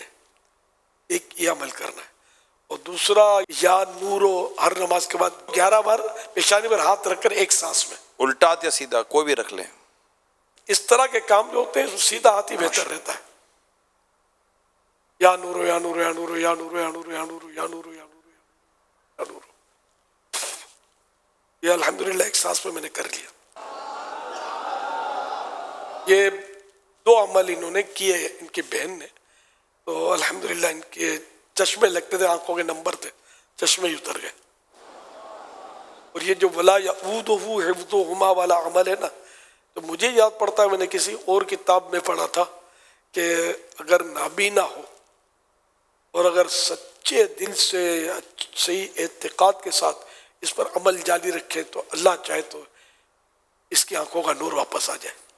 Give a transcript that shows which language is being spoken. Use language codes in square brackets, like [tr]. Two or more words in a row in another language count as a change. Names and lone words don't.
[ur] ایک یہ عمل کرنا ہے، اور دوسرا [ar] یا نورو [ur] ہر نماز کے بعد 11 بار پیشانی پر ہاتھ رکھ کر ایک سانس میں، الٹا یا سیدھا کوئی بھی رکھ لیں۔ اس طرح کے کام جو ہوتے ہیں سیدھا ہاتھ ہی بہتر رہتا ہے۔ [ar] یا نورو یا نورو یا نورو یا نورو یا نورو یا نورو یا نورو یا نورو یا نورو، [ur] یہ الحمدللہ ایک سانس میں نے کر لیا۔ یہ 2 عمل انہوں نے کیے ان کی بہن نے، تو الحمدللہ ان کے چشمے لگتے تھے، آنکھوں کے نمبر تھے، چشمے ہی اتر گئے۔ اور یہ جو [ar] ولا یعودہ حفظہما [ur] والا عمل ہے نا، تو مجھے یاد پڑتا ہے میں نے کسی اور کتاب میں پڑھا تھا کہ اگر نابینا ہو اور اگر سچے دل سے صحیح اعتقاد کے ساتھ اس پر عمل جاری رکھے تو اللہ چاہے تو اس کی آنکھوں کا نور واپس آ جائے۔